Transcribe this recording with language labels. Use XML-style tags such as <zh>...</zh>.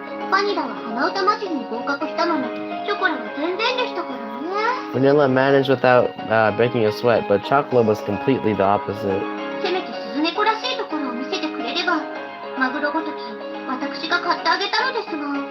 <ja>バニラは鼻歌祭りに合格したのに、ショコラは全然でしたからね。</ja> <en>Vanilla managed without breaking a sweat, but chocolate was completely the opposite.</en> <ja>せめて鈴猫らしいところを見せてくれれば、マグロごとき私が買ってあげたのですが。</ja>